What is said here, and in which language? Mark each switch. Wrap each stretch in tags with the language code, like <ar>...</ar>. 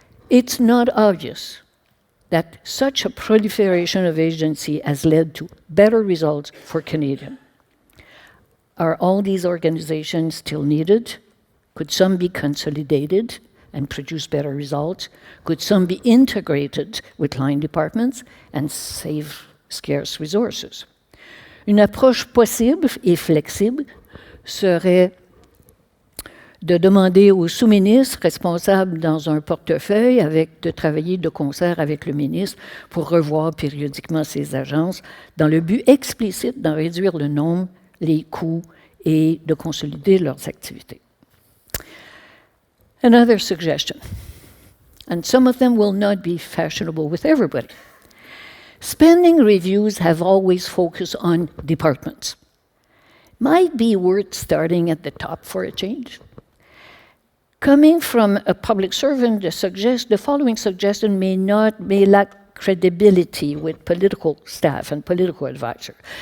<en>It's not obvious that such a proliferation of agency has led to better results for Canadians. Are all these organizations still needed? Could some be consolidated and produce better results? Could some be integrated with line departments and save scarce resources?</en> <fr>Une approche possible et flexible serait de demander au sous-ministre responsable dans un portefeuille de travailler de concert avec le ministre pour revoir périodiquement ces agences dans le but explicite d'en réduire le nombre, les coûts et de consolider leurs activités.</fr> <en>Another suggestion, and some of them will not be fashionable with everybody. Spending reviews have always focused on departments. Might be worth starting at the top for a change. Coming from a public servant, the following suggestion may lack credibility with political staff and political advisors.</en>